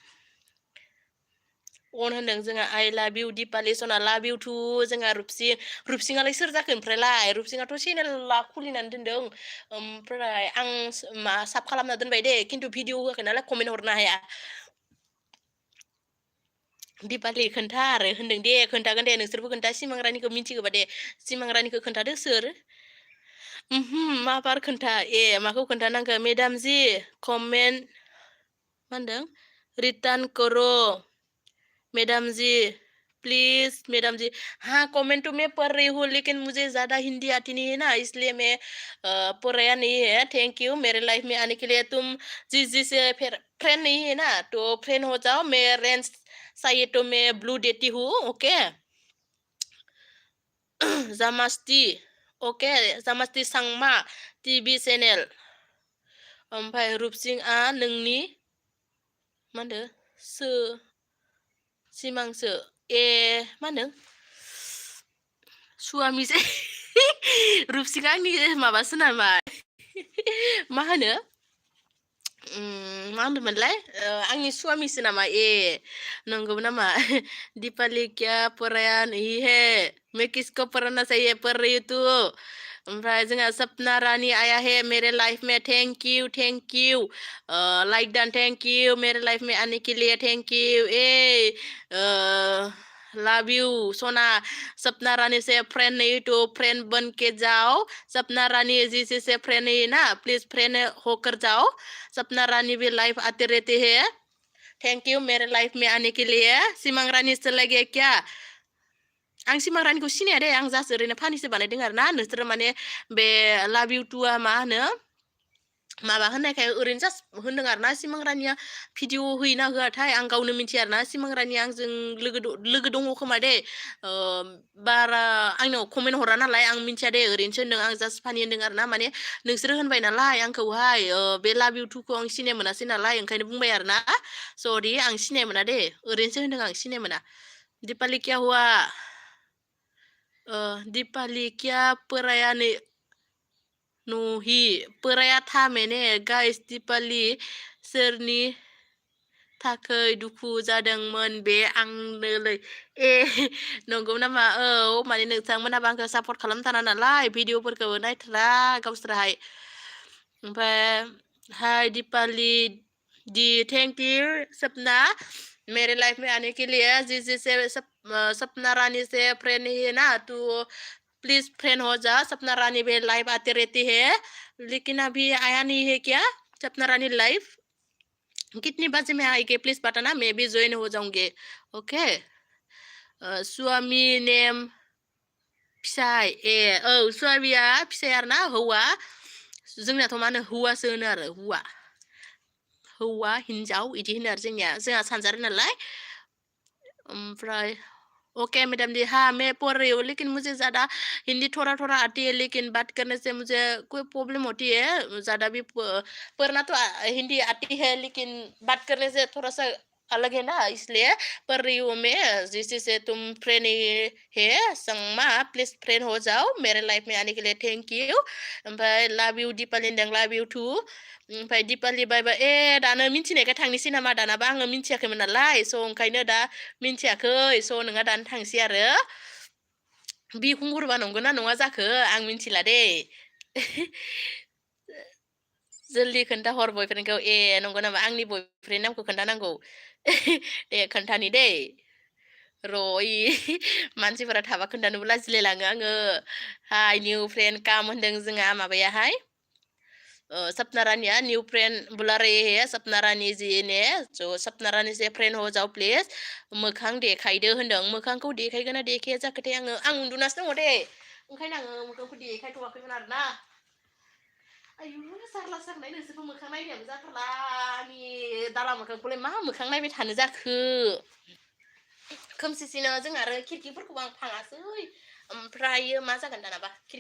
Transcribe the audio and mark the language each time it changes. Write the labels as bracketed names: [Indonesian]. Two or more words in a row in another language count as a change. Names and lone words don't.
[Bodo] अन होनदों जोंहा [English] I love you [Bodo] दिपालि सना [English] love you too [Bodo] जोंहा रुपसिङालाय सोर जाखो ओमफ्रायलाय रुपसिङाथ' चेनेला खुलिनानै दोनदों ओमफ्राय आं साब खालामना दोनबाय दे खिन्थु भिडिअ होआखै नालाय कमेन्ट हरनो हाया दिपालि खोन्था आरो होनदों दे खोन्थागोन दे नोंसोरबो खोन्था सिमां रानिखौ मिथिगोबा दे सिमां रानिखौ खोन्थादो सोर मा बार खोन्था माखौ खोन्थानांगौ मेदाम जि कमेन्ट मा होनदों [Hindi] रिटार्न करो मैडम जी प्लीज मैडम जी हाँ कमेंट तो मैं पढ़ रही हूँ लेकिन मुझे ज्यादा हिंदी आती नहीं है ना इसलिए मैं पढ़ाया नहीं है [English] thank you [Hindi] मेरे लाइफ में आने के लिए तुम जिस फिर फ्रेंड नहीं है ना तो फ्रेंड हो जाओ मैं रेंज चाहिए तो मैं ब्लू देती हूँ ओके [Bodo] जामास्ती ओके जामास्ती सांमा टिभि चेनेल ओमफ्राय रुपसिंआ नोंनि मा होनदों सिमांसो मा होनदों सुवामिसो रुपसिंआ आंनि माबासो नामा मा होनो मा होनदोंमोनलाय आंनि सुवामिसो नामा नंगौ नामा [Hindi] दीपाली क्या पराया नहीं है मैं किसको पढ़ना चाहिए पढ़ रही हूँ तू [Bodo] ओमफ्राय जोंहा [Hindi] सपना रानी आया है मेरे लाइफ में [English] thank you like done thank you [Hindi] मेरे लाइफ में आने के लिए [English] thank you love you sona [Hindi] सपना रानी से फ्रेंड नहीं तो फ्रेंड बन के जाओ सपना रानी जिसी से फ्रेंड नहीं ना प्लीज फ्रेंड होकर जाओ सपना रानी भी लाइफ आते रहते हैं [English] thank you [Hindi] मेरे लाइफ में आने के लिए सिमां रानी चला गया क्या [Bodo] आं सिमां रानिखौ सिनाया दे आं जास्ट ओरैनो फानिसो बानायदों आरो ना नोंसोरो माने बे [English] love you too [Bodo] मा होनो माबा होननायखाय ओरैनो जास्ट होनदों आरो ना सिमां रानिया भिडिअ होयोना होआथाय आं गावनो मिथिया आरो ना सिमां रानिया आंजों लोगो दङ खोमा दे बारा आंनाव कमेन्ट हरा नालाय आं मिथिया दे ओरैनोसो होनदों आं जास्ट फानि होनदों आरो ना माने नोंसोरो होनबाय नालाय आंखौहाय बे [English] love you too [Bodo] आं सिनाय मोनासै नालाय ओंखायनो बुंबाय आरो ना सरि आं सिनाय मोना दे ओरैनोसो होनदों आं सिनाय मोना [Hindi] दीपाली क्या हुआ दीपाली क्या पराया नही पराया था मैंने [Bodo] गाइस दीपाली सोरनि थाखै दुखु जादोंमोन बे आंनोलै नंगौ नामा औ माने नोंथांमोनहाबो आंखौ सापर्ट खालामथारा नालाय भिडिअफोरखौ नायथारा गावसोराहाय ओमफ्राय हाय दीपाली [Hindi] दी थैंक यू सपना मेरे लाइफ में आने के लिए जिसे सपना रानी से फ्रेंड है ना तू प्लीज फ्रेंड हो जा सपना रानी भी लाइव आते रहती है लेकिन अभी आया नहीं है क्या सपना रानी लाइव कितने बजे में आएगी प्लीज बताना मैं भी ज्वाइन हो जाऊंगी ओके [Bodo] स्वामी नेम फिसाय स्वामिया फिसाय आरो ना हौवा जोंनाथ' मा होनो हौवासो होनो आरो हौवा हिन्जाव इदि होनो आरो जोंहा सानजारि नालाय ओमफ्राय [English] OK madam ji [Hindi] हाँ मैं पढ़ रही हूँ लेकिन मुझे ज़्यादा हिंदी थोड़ा थोड़ा आती है लेकिन बात करने से मुझे कोई प्रॉब्लम होती है ज़्यादा भी पढ़ना तो हिंदी आती है लेकिन बात करने से थोड़ा सा अलग है ना इसलिए पढ़ रही हूँ मैं जिससे तुम फ्रेंड है संगमा प्लीज फ्रेंड हो जाओ मेरे लाइफ में आने के लिए [English] thank you [Bodo] ओमफ्राय [English] love you [Bodo] दिपालि होनदों [English] love you too [Bodo] ओमफ्राय दिपालि [English] bye bye [Bodo] दानो मिन्थिनायखाय थांनोसै नामा दानाबा आङो मिन्थियाखैमोन नालाय स' ओंखायनो दा मिन्थियाखै स' नोंहा दानो थांसै आरो बिखुंगुरबा नंगौ ना नङा जाखो आं मिन्थिला दे जल्दि खोन्थाहर बयफ्रेन्डखौ नंगौ नामा आंनि बयफ्रेन्ड नामखौ खोन्थानांगौ दे खोन्थानि दै र' मानसिफोरा थाबा खोन्थानोबो लाजिलायलाङो आङो। हाय निउ फ्रेन्ड काम होनदों जोंहा माबायाहाय [Hindi] सपना रानिया न्यू फ्रेंड बुला रही है सपना रानी जी ने जो सपना रानी से फ्रेंड हो जाओ [Bodo] प्लिज मोखां देखायदो होनदों मोखांखौ देखायगोन ना देखाया जाखोथाय आं उन्दुनासो दङ दे ओंखायनो आङो मोखांखौ देखायथ'वाखैमोन आरोना आयु जारला जागोनहाय नोंसोरबो मोखां नायनायाबो जाथारला आंनि दाला मोखांखौलाय मा मोखां नायबाय थानो जाखो खोमसिसिनो जों आरो खिरखिफोरखौबो आं फाङासै ओमफ्रायो मा जागोन दानाबा खिरखि